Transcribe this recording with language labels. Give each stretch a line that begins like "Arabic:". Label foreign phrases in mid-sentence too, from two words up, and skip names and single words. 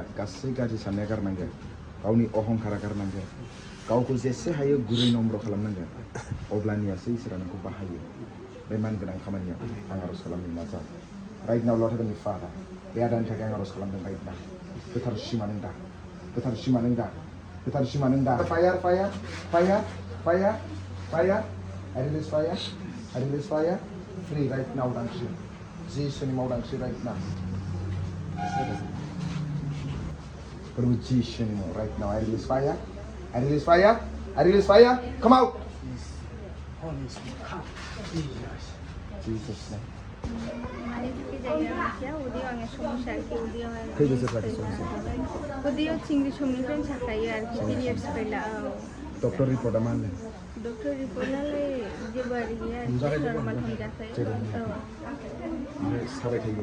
Bodo: गासै गाज्रि साननाया गारनांगोन गावनि अहंकारा गारनांगोन गावखौ जेसे हायो गुरै नम्र खालामनांगोन अब्लानियासो इसोरा नोंखौ बाहायो बे मानगोनां खामानियाव आं आर'ज खालामनो नाजा
English: right now Lord heavenly father
Bodo: बे आदानि थाखाय आं आर'ज खालामदों राइट नाउ गोथार सिमा नों दा गोथार सिमा नों दा गोथार सिमा नों दा
English: fire fire fire fire fire I release fire I release fire free right now
Bodo: दांस्रि जिसुनि मावदांस्रि
English: right now
Bodo: प्रभु जिसुनि माव
English: right now I release fire I release fire I release fire come out Jesus name
Bodo: खै बोसोर जाखो समसिम उदैयाव चिंग्रि समनिफ्रायनो साखायो आरोखि पिरियड्स फैला डक्टर रिपर्टआ मा होनदों डक्टर रिपर्टआलाय जेबो आरो गैया नर्माल हमजाखायो ओमफ्राय साबाय थायो